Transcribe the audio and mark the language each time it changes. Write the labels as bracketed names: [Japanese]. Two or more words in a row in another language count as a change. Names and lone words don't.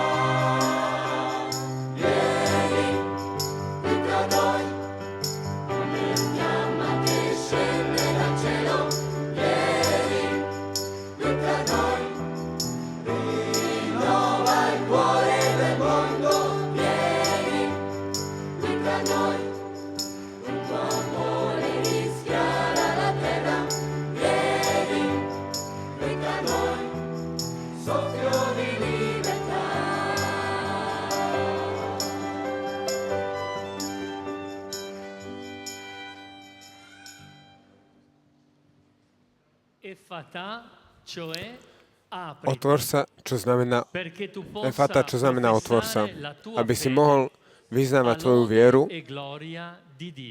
[Italian] Vieni qui tra noi, come fiamma che scende dal cielo, vieni qui tra noi, rinnova il cuore del mondo, vieni qui tra noi, il tuo amore rischiara la terra, vieni qui tra noi, soffio di libertà. Effatà, cioè apri, [Slovak] Otvor sa, čo znamená [Italian] perché tu Efata, possa [Slovak] čo znamená otvor sa, [Italian] professare la tua [Slovak] aby si [Italian] fede [Slovak] mohol vyznávať tvoju [Italian] all'ode [Slovak] vieru [Italian] e gloria di Dio.